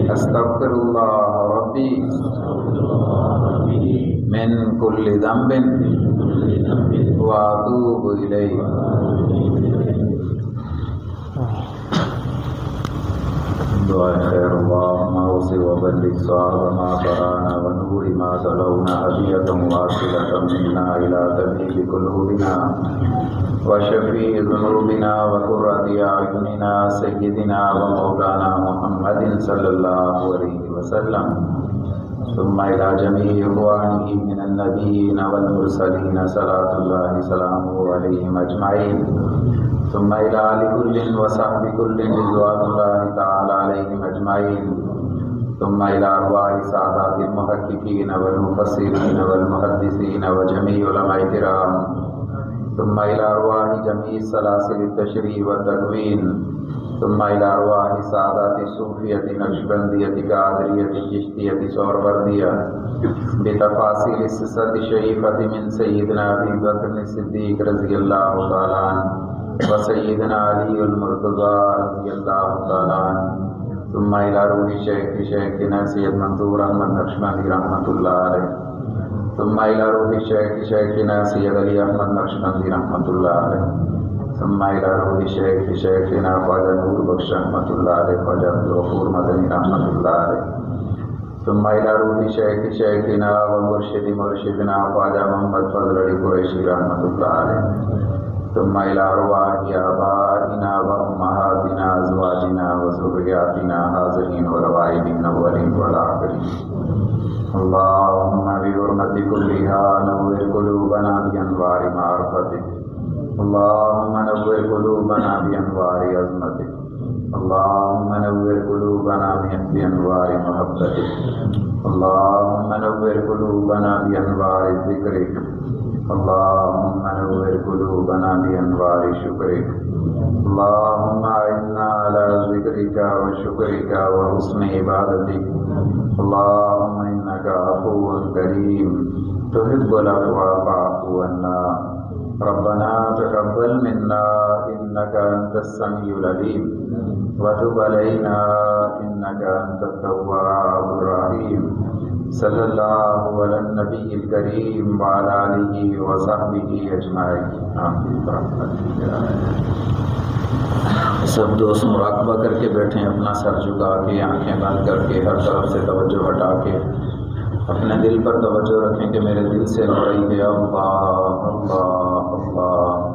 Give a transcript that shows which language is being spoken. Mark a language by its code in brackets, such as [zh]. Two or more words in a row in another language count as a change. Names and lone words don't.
[ar] أستغفر الله ربي من كل ذنب وأتوب إليه. [ur] دعا خیر [ar] اللهم وصل وبلغ ثواب ما قرأنا ونور ما تلونا هدية واصلة منا إلى طبيب قلوبنا وشفيع ذنوبنا وقرة أعيننا سيدنا ومولانا محمد صلى الله عليه وسلم. ثم إلى جميع إخوانه من النبيين والمرسلين صلاة الله سلامه عليهم أجمعين. ثم إلى آل كل وصحب كل رضوان الله تعالى عليهم أجمعين. ثم إلى أرواح سادات المحققين والمفسرين والمحدثين وجميع علماء كرام. ثم إلى أرواح جميع سلاسل تشريح وتكوين. ثم إلى أرواح سادات صوفية نقشبندية قادرية چشتية سهروردية بتفاصيل ستة شريفة من سيدنا أبي بكر صديق رضي الله تعالى عنه وسيدنا علي المرتضى رضي الله تعالى عنه. ثم إلى روح شيخنا سيد منصور أحمد نقشبندي رحمة الله عليه. ثم إلى روح شيخنا سيد علي أحمد نقشبندي رحمة الله عليه. ثم إلى روح شيخنا خواجه نور بخش رحمة الله عليه، خواجه عبد الغفور مدني رحمة الله عليه. ثم إلى روح شيخنا ومرشدنا خواجه محمد فضل علي قريشي رحمة الله عليه. ثم إلى أرواح آبائنا وأمهاتنا أزواجنا وذرياتنا حاضرين وغائبين أولين والآخرين. اللهم بحرمة كلها نور قلوبنا بأنوار معرفتك. اللهم نور قلوبنا بأنوار عظمتك. اللهم نور قلوبنا بأنوار محبتك. اللهم نور قلوبنا بأنوار ذكرك. اللهم نور قلوبنا بأنوار شكرك. اللهم إنا على ذكرك وشكرك وحسن عبادتك. اللهم إنك عفو كريم تحب العفو فاعف عنا. ربنا تقبل منا إنك أنت السميع العليم وتب علينا إنك أنت التواب الرحيم. صلى الله على النبي الكريم وعلى آله وصحبه أجمعين. [ur] سب دوست مراقبہ کر کے بیٹھیں، اپنا سر جھکا کے، آنکھیں بند کر کے، ہر طرف سے توجہ ہٹا کے اپنے دل پر توجہ رکھیں کہ میرے دل سے ہو رہی ہے اللہ اللہ اللہ.